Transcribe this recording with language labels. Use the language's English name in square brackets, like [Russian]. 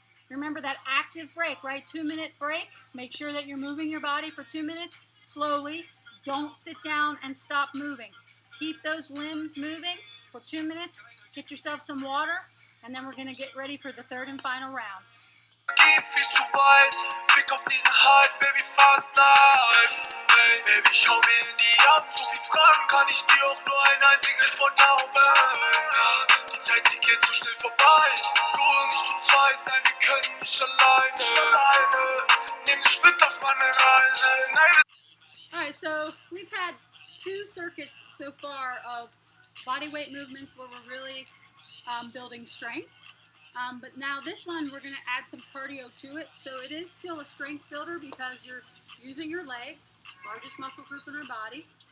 [English] Remember that active break, right? 2-minute break. Make sure that you're moving your body for 2 minutes slowly. Don't sit down and stop moving. Keep those limbs moving for 2 minutes. Get yourself some water, and then we're going to get ready for the third and final round. [German] Geh viel zu weit, Fick auf diesen Hype, Baby, fast live. Hey, Baby, schau mir in die Augen, so viel Fragen kann ich dir auch nur ein einziges Wort glauben. Die Zeit, sie geht so schnell vorbei, du und ich zu zweit, nein, wir können nicht alleine. Nimm dich mit auf meine Reise, nein. [English] Alright, so we've had 2 circuits so far of body weight movements where we're really building strength. But now this one, we're going to add some cardio to it. So it is still a strength builder because you're using your legs, largest muscle group in our body.